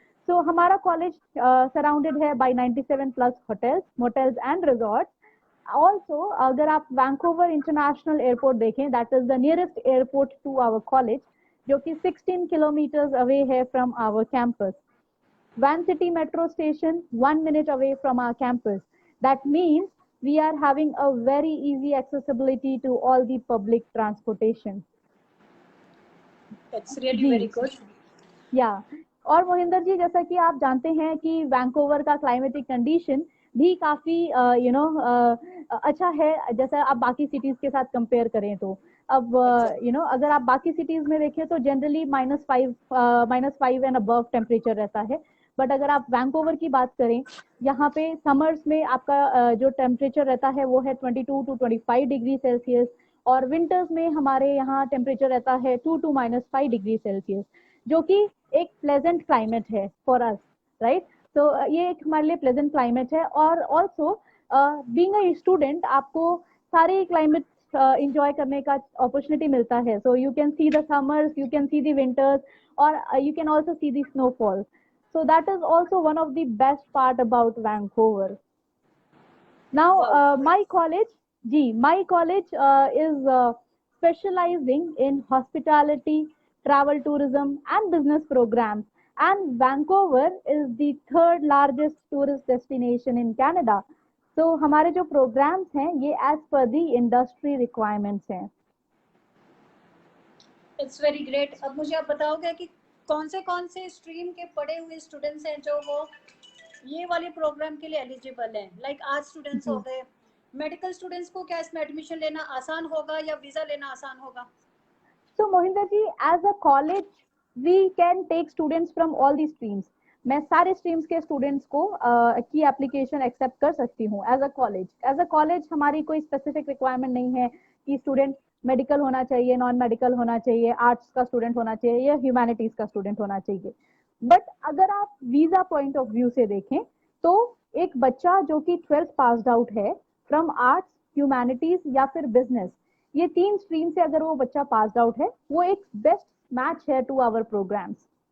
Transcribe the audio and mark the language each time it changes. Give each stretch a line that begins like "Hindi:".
Hindi: सो हमारा college surrounded है bye 97 plus hotels, motels and resorts. Also अगर आप वैंकूवर इंटरनेशनल एयरपोर्ट देखें, that is the nearest airport to our college, जो कि 16 किलोमीटर्स अवे है from our campus.
English: Van city metro station 1 minute away from our campus. That means we are having a very easy accessibility to all the public transportation. That's really very good. Yeah.
Hindi: और मोहिंदर जी, जैसा कि आप जानते हैं कि Vancouver का climatic condition भी काफी अच्छा है, जैसा आप बाकी सिटीज के साथ कंपेयर करें तो। अब अगर आप बाकी सिटीज में देखें तो जनरली -5 एंड अबव टेम्परेचर रहता है, बट अगर आप वैंकूवर की बात करें, यहाँ पे समर्स में आपका जो टेम्परेचर रहता है वो है 22 to 25 डिग्री सेल्सियस, और विंटर्स में हमारे यहाँ टेम्परेचर रहता है 2 to -5 डिग्री सेल्सियस, जो कि एक प्लेजेंट क्लाइमेट है फॉर अस, राइट। तो ये एक हमारे लिए प्लेजेंट क्लाइमेट है। और ऑल्सो बीइंग अ स्टूडेंट आपको सारे क्लाइमेट इंजॉय करने का अपॉर्चुनिटी मिलता है।
English: so you can see the summers, you can see the winters,
Hindi: और
English: you can also see the snowfall. So that is also one of the best part about Vancouver. Now, Wow. my college is specializing in hospitality, travel tourism and business programs. And Vancouver is the third largest tourist destination in Canada. So
Hindi: हमारे जो
English: programs
Hindi: हैं ये
English: as per the industry requirements
Hindi: हैं।
English: It's very great.
Hindi: अब मुझे आप बताओगे कि कौन से स्ट्रीम के पढ़े हुए स्टूडेंट्स हैं जो वो ये वाले प्रोग्राम के लिए एलिजिबल हैं? लाइक आर्ट स्टूडेंट्स हो गए, मेडिकल स्टूडेंट्स को क्या इसमें एडमिशन लेना आसान होगा या वीजा लेना आसान होगा?
English: So Mohinder ji, as a college, we can take students from all the streams.
Hindi: मैं सारे स्ट्रीम्स के स्टूडेंट्स को की एप्लीकेशन एक्सेप्ट कर सकती हूँ as a college. As a college हमारी कोई स्पेसिफिक रिक्वायरमेंट नहीं है कि स्टूडेंट मेडिकल होना चाहिए, नॉन मेडिकल होना चाहिए, आर्ट्स का स्टूडेंट होना चाहिए या ह्यूमैनिटीज का स्टूडेंट होना चाहिए। बट अगर आप वीजा पॉइंट ऑफ व्यू से देखें तो एक बच्चा जो कि 12th पास्ड आउट है फ्रॉम आर्ट्स, ह्यूमैनिटीज या फिर बिजनेस, ये 3 स्ट्रीम से अगर वो बच्चा पास्ड आउट है वो एक बेस्ट मैच है टू आवर प्रोग्राम्स।